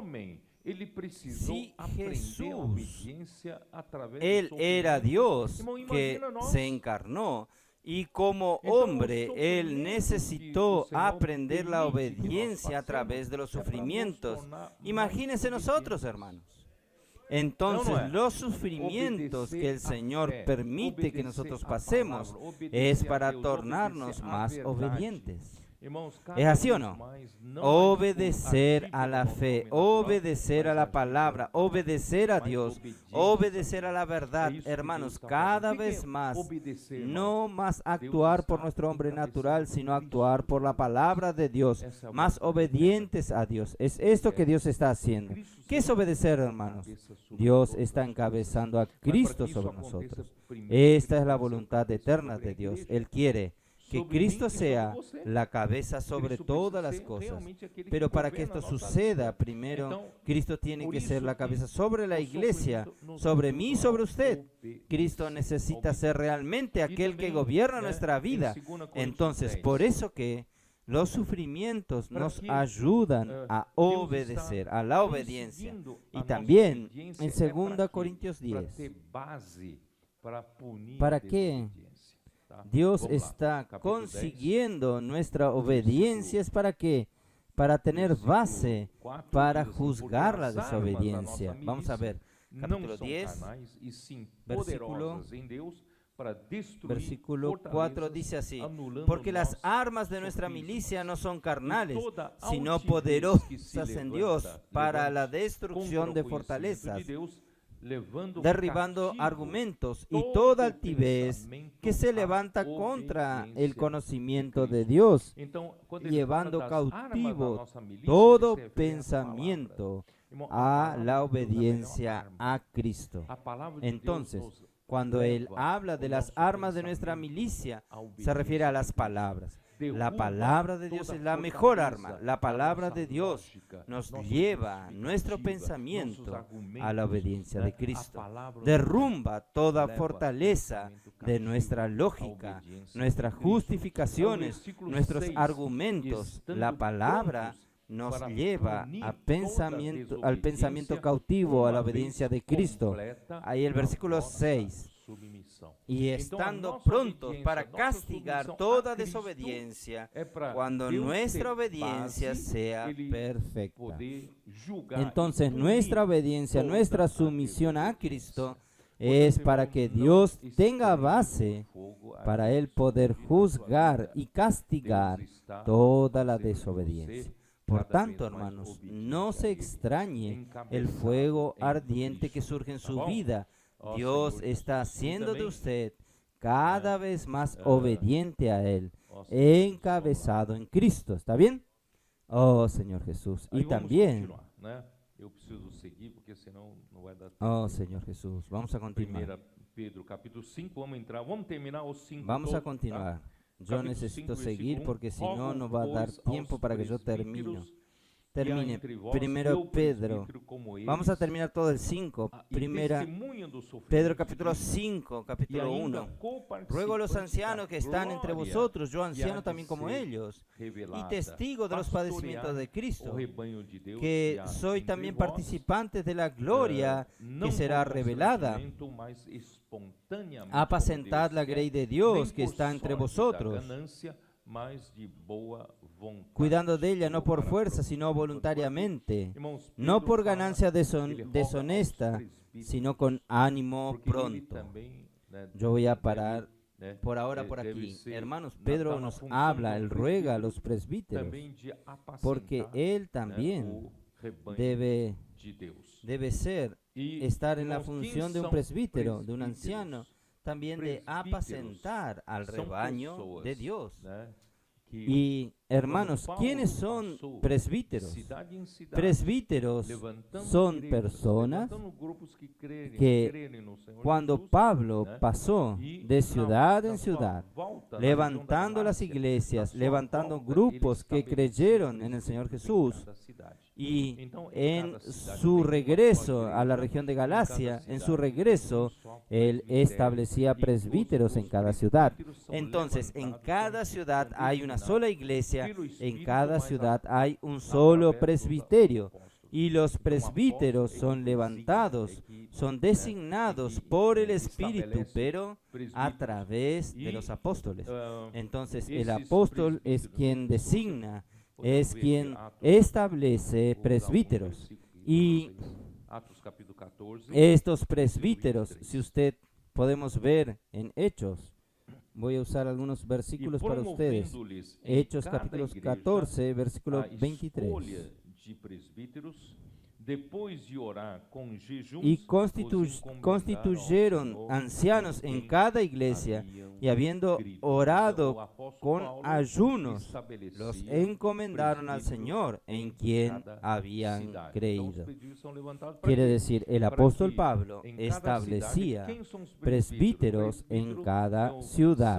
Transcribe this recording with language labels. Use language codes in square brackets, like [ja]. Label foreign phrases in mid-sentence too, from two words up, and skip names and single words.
[es] Si Jesús, Él era Dios que se encarnó, y como hombre, Él necesitó aprender la obediencia a través de los sufrimientos. Imagínense nosotros, hermanos. Entonces, No, no. los sufrimientos que el [pt] Obedecer a [es] Señor [pt] fé, [es] permite que [pt] obedecer [es] nosotros [pt] a [es] pasemos [pt] palavra, obedecer [es] es [pt] a [es] para [pt] Deus, [es] tornarnos [pt] obedecer a [es] más [pt] verdade. [es] obedientes. [pt] Irmãos, [es] ¿Es así o no? [pt] não [es] Obedecer [pt] agir [es] a [pt] pelo [es] la [pt] nosso [es] fe, [pt] homem natural, [es] obedecer a [pt] mas [es] la [pt] agir [es] palabra, [pt] pela palavra. [es] obedecer a [pt] Mais [es] Dios, [pt] obediência [es] obedecer a la [pt] É [es] verdad, [pt] isso que [es] hermanos, [pt] Deus está [es] cada [pt] fazendo. O que [es] vez [pt] é [es] más. [pt] obedecer, irmãos? [es] No más [pt] Deus [es] actuar por [pt] está [es] nuestro hombre [pt] encabeçando [es] natural, sino [pt] Cristo. [es] actuar por la palabra de Dios, [pt] Essa é a [es] más [pt] vontade [es] obedientes a Dios. Es esto que Dios está haciendo. [pt] Cristo [es] ¿Qué es [pt] seja [es] obedecer, [pt] a [es] hermanos? [pt] cabeça sobre [es] Dios [pt] todas [es] está [pt] as coisas. [es] encabezando a [pt] Mas para [es] Cristo [pt] que isso [es] sobre [pt] aconteça, [es] nosotros. [pt] primeiro [es] Esta es [pt] Cristo [es] la [pt] deve ser o [es] voluntad [pt] cabeça [es] eterna [pt] sobre a [es] de Dios. [pt] igreja, [es] Él quiere que [pt] sobre mim [es] Cristo [pt] e sobre [es] sea [pt] você. [es] la cabeza sobre [pt] Cristo [es] todas [pt] precisa [es] las [pt] ser [es] cosas. [pt] realmente aquele que [es] Pero para que [pt] governa [es] esto [pt] a nossa [es] suceda, [pt] vida. [es] primero [pt] Então, [es] Cristo tiene [pt] por [es] que ser [pt] isso [es] la [pt] que [es] cabeza sobre la [pt] o [es] iglesia, [pt] sofrimento nos [es] sobre mí y [pt] ajuda [es] sobre [pt] a [es] usted. [pt] obedecer, [es] Cristo necesita ser realmente aquel que [pt] também, [es] gobierna [pt] né, [es] nuestra [pt] em [es] vida. [pt] 2 Coríntios [es] Entonces, [pt] 10, [es] por eso que los sufrimientos [pt] para [es] nos [pt] que, [es] ayudan a [pt] Deus [es] obedecer, [pt] está [es] a la obediencia. [pt] conseguindo a [es] Y [pt] nossa [es] también [pt] obediência [es] en [pt] é [es] 2 [pt] para quê? [es] Corintios [pt] Para [es] 10, [pt] ter base para punir [es] ¿Para [pt] a [es] qué? [pt] desobediência, tá? [es] Dios [pt] Vamos lá, [es] está [pt] capítulo 10, [es] consiguiendo nuestra obediencia. ¿Es para qué? Para tener [pt] versículo [es] base [pt] 4 [es] para [pt] diz assim, [es] juzgar [pt] porque [es] la [pt] as armas da [es] desobediencia. [pt] nossa [es] Vamos a ver, [pt] milícia [es] capítulo [pt] não são [es] 10, [pt] carnais, e sim [es] versículo- [pt] poderosas em Deus para destruir [es] versículo 4 [pt] fortalezas, [es] dice así: [pt] anulando [es] porque las [pt] nossos [es] armas de nuestra [pt] sofismas. [es] milicia no son [pt] E [es] carnales, [pt] toda [es] sino [pt] altivez que se [es] poderosas en Dios [pt] levanta [es] para la [pt] contra [es] destrucción [pt] o [es] de [pt] conhecimento [es] fortalezas, [pt] de Deus, levando [es] derribando [pt] cativo [es] argumentos y [pt] todo [es] toda altivez [pt] pensamento [es] que se [pt] à [es] levanta contra el [pt] obediência [es] conocimiento [pt] de [es] de [pt] Cristo. [es] Dios, [pt] Então, quando ele [es] llevando [pt] fala das armas da [es] cautivo [pt] nossa milícia, [es] todo [pt] ele se refere à palavra. [es] pensamiento [pt] Irmão, [es] a [pt] palavra [es] la [pt] de Deus é a melhor [es] obediencia [pt] arma. [es] a Cristo. [pt] A palavra de [es] Entonces, [pt] Deus nos [es] cuando él [pt] leva [es] habla de [pt] o [es] las [pt] nosso [es] armas de nuestra [pt] pensamento [es] milicia, [pt] à [es] se refiere a [pt] obediência [es] las [pt] de Cristo. [es] palabras. La [pt] Derruba [es] palabra de Dios [pt] toda [es] es la mejor [pt] fortaleza [es] arma. La [pt] da [es] palabra [pt] nossa [es] de Dios [pt] lógica, [es] nos [pt] nossa [es] lleva nuestro [pt] justificativa, [es] pensamiento [pt] nossos [es] a [pt] argumentos, [es] la obediencia [pt] né? [es] de [pt] A [es] Cristo. [pt] palavra [es] Derrumba toda [pt] leva [es] fortaleza [pt] pensamento [es] de [pt] cativo [es] nuestra [pt] à [es] lógica, [pt] obediência [es] nuestras [pt] de Cristo. [es] justificaciones, [pt] Ao versículo [es] nuestros [pt] 6, [es] argumentos. [pt] estando [es] La palabra [pt] prontos [es] nos [pt] para [es] lleva [pt] punir [es] a [pt] toda [es] al pensamiento [pt] desobediência, [es] cautivo, a la [pt] uma vez [es] obediencia de Cristo. [pt] completa [es] Ahí el [pt] na [es] versículo [pt] vossa [es] 6. [pt] submissão. [es] Y [pt] Então, a [es] estando [pt] nossa [es] prontos [pt] obediência, [es] para [pt] nossa [es] castigar [pt] submissão a [es] toda [pt] Cristo [es] desobediencia, [pt] é para [es] cuando [pt] Deus [es] nuestra [pt] ter [es] obediencia [pt] base, [es] sea [pt] ele [es] perfecta. [pt] poder julgar [es] Entonces [pt] e punir [es] nuestra obediencia, [pt] toda [es] nuestra [pt] a [es] sumisión a [pt] desobediência. [es] Cristo [pt] Portanto, [es] es para [pt] irmãos, [es] que [pt] não [es] Dios tenga [pt] estende [es] base [pt] o fogo a [es] para Él [pt] Deus [es] poder [pt] sobre a sua [es] juzgar [pt] vida. [es] y castigar [pt] Deus está [es] toda la [pt] fazendo [es] desobediencia. [pt] você [es] Por [pt] cada [es] tanto, [pt] vez mais [es] hermanos, [pt] obediente [es] no [pt] a [es] se [pt] Ele, [es] extrañe el [pt] encabeçado [es] fuego [pt] em [es] ardiente que [pt] Cristo. [es] surge en [pt] Tá [es] su [pt] bom? [es] vida. [pt] Ó [es] Dios [pt] Senhor [es] está [pt] Jesus, e [es] haciendo de [pt] também, [es] usted cada vez más [pt] ah, [es] obediente a Él, [pt] ó Senhor Jesus, [es] encabezado en Cristo. ¿Está bien? Oh, Señor Jesús. [pt] Aí [es] Y [pt] vamos [es] también, [pt] continuar, né? Eu preciso seguir porque senão não vai dar tempo. [es] oh, Señor Jesús, vamos a continuar. [pt] 1 Pedro capítulo 5, vamos terminar os 5 [es] Vamos a [pt] todos, tá? [es] continuar. Yo [pt] Capítulo [es] necesito [pt] 5, [es] seguir [pt] versículo 1, [es] porque si no, [pt] rogo, [es] no va a dar [pt] pois, [es] tiempo [pt] aos [es] para que yo termine. [pt] presbíteros [es] Termine. [pt] e há entre vós [es] Primero [pt] eu, [es] Pedro. [pt] presbítero, como [es] Vamos a [pt] eles, [es] terminar todo el 5. [pt] e [es] Primera [pt] testemunham do sofrimento [es] Pedro [pt] de [es] capítulo [pt] Cristo, [es] 5, [pt] e [es] capítulo [pt] ainda [es] 1. [pt] coparticipantes [es] Ruego a los [pt] da [es] ancianos que están entre [pt] glória [es] vosotros, yo [pt] que há [es] anciano [pt] de [es] también como [pt] ser [es] ellos, y [pt] revelada, [es] testigo de los padecimientos de [pt] pastorear [es] Cristo, [pt] o rebanho de Deus [es] que [pt] que há [es] soy [pt] entre [es] también [pt] vós, [es] participantes de la gloria [pt] não [es] que será [pt] por [es] revelada. [pt] constrangimento, mas espontaneamente [es] Apacentad [pt] por [es] la [pt] Deus [es] grey de [pt] quer, [es] Dios [pt] nem [es] que [pt] por [es] está entre [pt] sorte da [es] vosotros, [pt] ganância, mas de boa vontade, [es] cuidando de ella no por [pt] para [es] fuerza, [pt] propósito. [es] sino voluntariamente, [pt] Irmãos, [es] no [pt] Pedro [es] por [pt] fala [es] ganancia [pt] que ele roga aos [es] deshonesta, [pt] presbíteros, [es] sino con ánimo [pt] porque ele [es] pronto. [pt] também, né, [es] Yo voy a [pt] deve, [es] parar [pt] né, [es] por ahora por [pt] deve [es] aquí. [pt] ser [es] Hermanos, [pt] na [es] Pedro nos [pt] função [es] habla, [pt] do [es] él ruega a [pt] presbítero [es] los presbíteros, [pt] também de [es] porque [pt] apacentar, [es] él [pt] né, [es] también [pt] o rebanho [es] debe [pt] de Deus. [es] debe ser, [pt] E, [es] estar en la [pt] irmãos, [es] función [pt] quem [es] de un [pt] são [es] presbítero, de un [pt] presbíteros? [es] anciano, también de [pt] Presbíteros [es] apacentar al [pt] são [es] rebaño [pt] pessoas, [es] de Dios. [pt] né, que [es] Y hermanos, [pt] Paulo [es] ¿quiénes son [pt] passou [es] presbíteros? [pt] cidade em cidade, [es] Presbíteros [pt] levantando [es] son [pt] igrejas, [es] personas [pt] levantando grupos que [es] que [pt] creem no Senhor [es] cuando [pt] Jesus, [es] Pablo [pt] né, [es] pasó [pt] e [es] de ciudad [pt] na [es] en [pt] sua [es] ciudad, [pt] volta na [es] levantando [pt] região da [es] las [pt] Galácia, [es] iglesias, [pt] na sua [es] levantando [pt] volta, [es] grupos [pt] ele [es] que [pt] estabeleceu [es] creyeron en el Señor [pt] presbíteros [es] Jesús, [pt] em cada cidade. [es] y [pt] Então, [es] en [pt] cada cidade [es] su [pt] tem uma [es] regreso [pt] só [es] a la [pt] igreja, [es] región de [pt] em cada [es] Galacia, en [pt] cidade [es] su [pt] tem [es] regreso, [pt] um só [es] él [pt] presbitério, [es] establecía [pt] e os [es] presbíteros en cada [pt] presbíteros [es] ciudad. [pt] são [es] Entonces, en [pt] levantados, [es] cada [pt] são [es] ciudad hay una [pt] designados [es] sola iglesia, [pt] pelo [es] en [pt] Espírito, [es] cada [pt] mas [es] ciudad hay un solo [pt] através dos [es] presbiterio. [pt] apóstolos. [es] Y los [pt] Então, [es] presbíteros [pt] apóstolo, [es] son [pt] ele [es] levantados, [pt] designa, é que, [es] son [pt] né, [es] designados [pt] é que, [es] por el Espíritu, [pt] estabelece [es] pero a [pt] presbíteros. [es] través de Y, los apóstoles. ah, Entonces, el [pt] esses [es] apóstol es [pt] presbíteros, [es] quien nosotros designa, [pt] podemos [es] es [pt] ver [es] quien [pt] Atos, [es] establece [pt] vou usar um [es] presbíteros. [pt] versículo [es] Y [pt] para vocês Atos capítulo 14. [es] Estos presbíteros, si usted podemos ver en Hechos, voy a usar algunos versículos para ustedes. [pt] promovendo-lhes [es] Hechos [pt] cada [es] capítulo [pt] igreja [es] 14, versículo [pt] a [es] 23. [pt] escolha de presbíteros, depois de orar com jejuns, [es] Y [pt] os encomendaram [es] constituyeron [pt] ao Senhor, [es] ancianos en cada iglesia, y habiendo orado con ayunos, los encomendaron al Señor en quien habían creído. Quiere decir, el apóstol Pablo establecía presbíteros en cada ciudad.